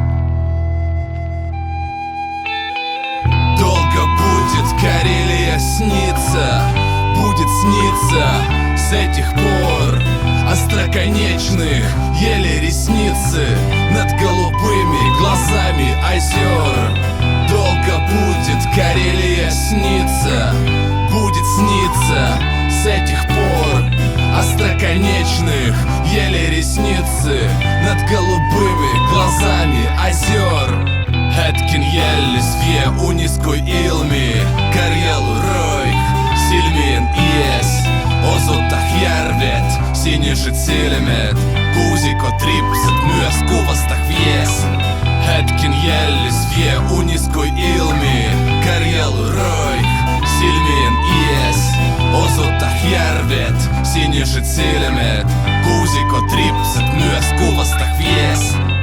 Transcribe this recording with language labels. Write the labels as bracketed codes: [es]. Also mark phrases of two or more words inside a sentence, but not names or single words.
[ru] Карелия снится, будет сниться с этих пор Остроконечных еле ресницы над голубыми глазами озер Долго будет Карелия сниться, будет сниться с этих пор Остроконечных еле ресницы над голубыми глазами [krl] озер Hetken jällis vie unis kui ilmi Karjelu roih silmien ies Osoita järvet, siniset silmet Kuusikot ripset myös kuvasta vies Hetken jällis vie unis kui ilmi Karjelu roih silmien ies Osoita järvet, siniset silmet Kuusikot ripset myös kuvasta vies